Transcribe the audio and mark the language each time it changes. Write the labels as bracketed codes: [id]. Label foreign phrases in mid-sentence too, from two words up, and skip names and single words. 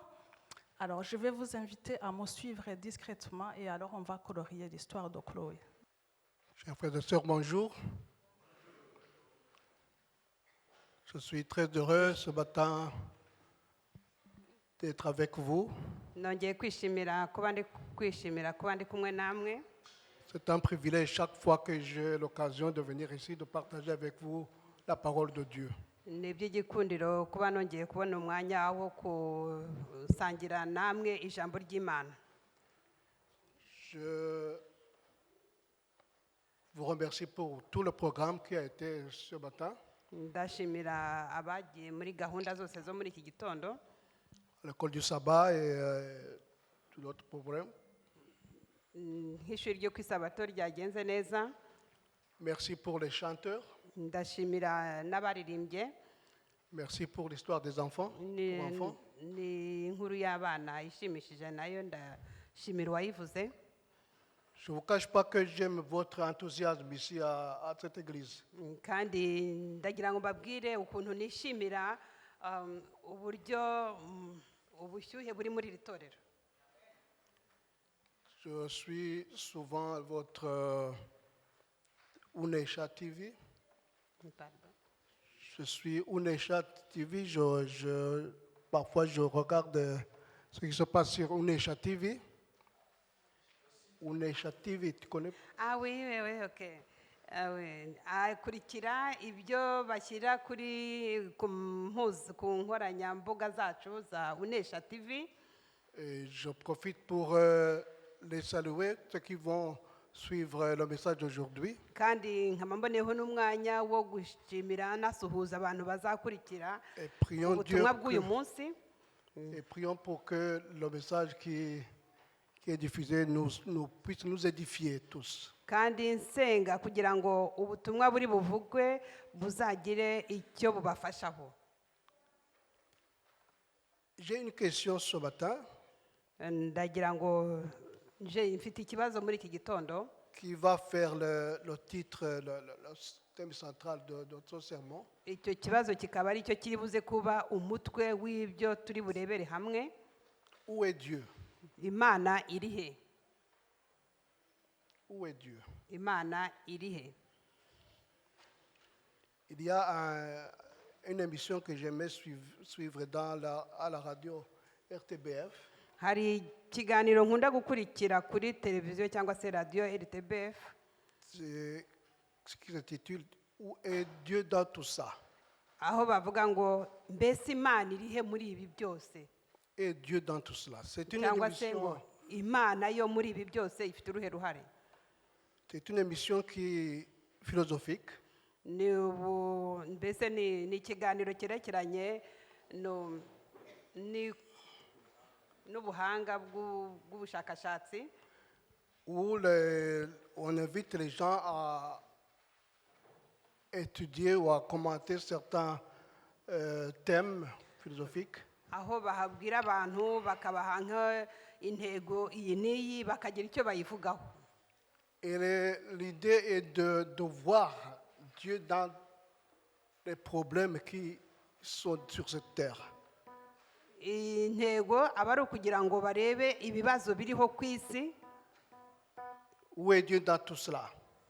[fr] Alors, je vais vous inviter à me suivre discrètement et alors on va colorier l'histoire de Chloé. Chers frères et sœurs, bonjour. Je suis très heureux ce matin d'être avec vous. [rw] nongeye kwishimira kuba ndi kumwe namwe. [fr] C'est un privilège chaque fois que j'ai l'occasion de venir ici, de partager avec vous la parole de Dieu. [rw] Ni iby'igikundiro kuba nongeye kubona umwanya wo kusangira namwe ijambo ry'Imana. [fr] Je vous remercie pour tout le programme qui a été ce matin. [rw] Ndashimira abagiye muri gahunda zose zo muri iki gitondo. [fr] L'école du sabbat et tout l'autre problème. [rw] Nk'ishuri ryo ku isabato ryagenze neza. [fr] Merci pour les chanteurs. [rw] Ndashimira n'abaririmbye. [fr] Merci pour l'histoire des enfants. [rw] Ni inkuru y'abana ishimishije nayo ndashimira uwayivuze. [fr] Je ne vous cache pas que j'aime votre enthousiasme ici à cette église. [rw] Kandi ndagira ngo mbabwire ukuntu nishimira uburyo ubushyuhe buri muri iri torero. [fr] Je suis souvent votre Unesha TV. Je suis Unesha TV. Parfois, je regarde ce qui se passe sur Unesha TV. Unesha TV, tu connais? Ah oui, ok. Oui. [rw] Akurikira ibyo bashyira ku nkoranyambuga zacu za Unesha TV. [fr] Et je profite pour les saluer, ceux qui vont suivre le message d'aujourd'hui. [rw] Kandi nkaba mboneyeho n'umwanya wo gushimira nasuhuza abantu bazakurikira [fr] Et prions Dieu [rw] ubutumwa bw'uyu munsi. [fr] et prions pour que le message qui est diffusé puisse nous édifier tous. [rw] Kandi nsenga kugira ngo ubutumwa buri buvugwe buzagire icyo bubafashaho. [fr] J'ai une question ce matin [rw] Ndagira ngo mfite ikibazo muri iki gitondo [fr] qui va faire le titre, le thème central de notre sermon. [rw] icyo kibazo kikaba ari cyo kiri buze kuba umutwe w'ibyo turi burebere hamwe. [fr] Où est Dieu? [rw] Imana iri he? [fr] Où est Dieu? [rw] Imana iri he? [fr] Il y a une émission que j'aimais suivre à la radio RTBF. [rw] Hari ikiganiro nkunda gukurikira kuri televiziyo cyangwa se radio RTBF. [fr] C'est ce qui s'intitule Où est Dieu dans tout ça? [rw] Aho bavuga ngo mbese Imana iri he muri ibi byose? [fr] Et Dieu dans tout cela. C'est une [rw] Cyangwa se ngo [fr] émission, [rw] Imana yo muri ibi byose ifite uruhe ruhare? [fr] c'est une émission qui est philosophique. [rw] Mbese ni ikiganiro cyerekeranye n'ubuhanga bw'ubushakashatsi, [fr] où on invite les gens à étudier ou à commenter certains thèmes philosophiques. [rw] aho bahabwira abantu bakabaha intego iyi n'iyi bakagira icyo bayivugaho. [fr] Et l'idée est de voir Dieu dans les problèmes qui sont sur cette terre. [rw] Intego aba ari ukugira ngo barebe ibibazo biriho ku isi. [fr] Où est Dieu dans tout cela?